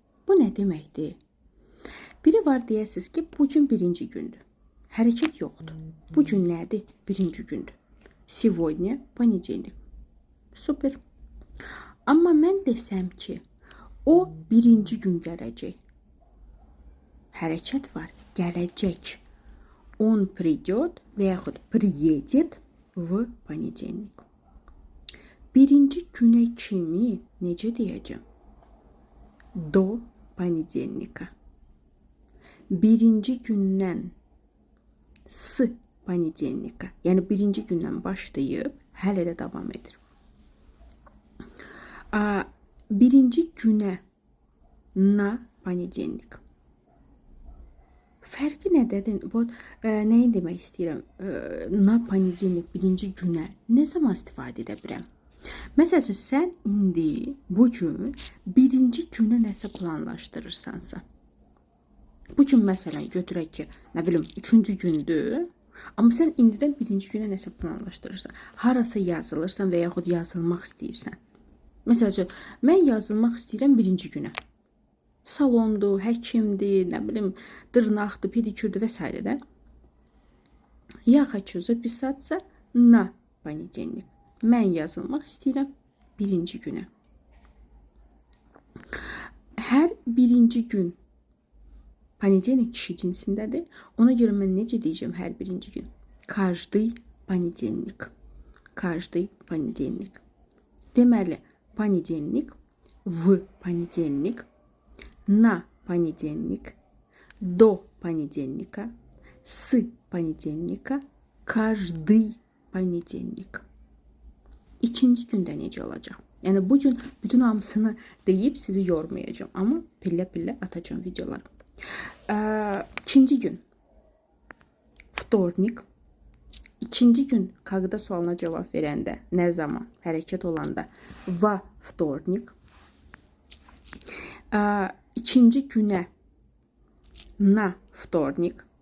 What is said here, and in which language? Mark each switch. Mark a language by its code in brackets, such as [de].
[az] Bu nə deməkdir? Biri var deyəsiniz ki, bu gün birinci gündür. Hərəkət yoxdur. Bu gün nədir? Birinci gündür. [ru] Сегодня понедельник. Super. [az] Amma mən desəm ki, o birinci gün gələcək. Hərəkət var, gələcək. [ru] Он придет [az] və yaxud [ru] приедет в понедельник. [az] Birinci günə kimi necə deyəcəm? [ru] До понедельника. [az] Birinci gündən [ru] s понедельника. [az] Yəni birinci gündən başlayıb hələ də davam edir. Birinci günə [ru] na понедельник. [az] Fərqi nədədir? Nəyi demək istəyirəm? [ru] Na понедельник [az] birinci günə nə zaman istifadə edə bilirəm? Məsələn, sən indi bu gün birinci günə nəsə planlaşdırırsansa. Bu gün məsələn götürək ki, nə bilim, üçüncü gündür. Amma sən indidən birinci günə nəsə planlaşdırırsan. Harasa yazılırsan və yaxud yazılmaq istəyirsən. Məsələn, mən yazılmaq istəyirəm birinci günə. Salondur, həkimdir, nə bilim, dırnaqdır, pedikürdür və s. [ru] Я хочу записаться на понедельник. [az] Mən yazılmaq istəyirəm birinci günə. Hər birinci gün понедельник kişi cinsindədir. Ona görə mən necə deyəcəm hər birinci gün? [ru] Каждый понедельник. Каждый понедельник. [az] Deməli, [ru] понедельник, в понедельник, на понедельник, до понедельника, с понедельника, каждый понедельник. [az] İkinci gündə necə olacaq? Yəni, bugün bütün hamısını deyib sizi yormayacağım. Amma pillə-pillə atacağım videolar. İkinci gün. Вторник, İkinci gün kağıda sualına cevap verəndə, nə zaman, hərəkət olanda [ru] va vtornik. [az] İkinci günə [ru] na vtornik.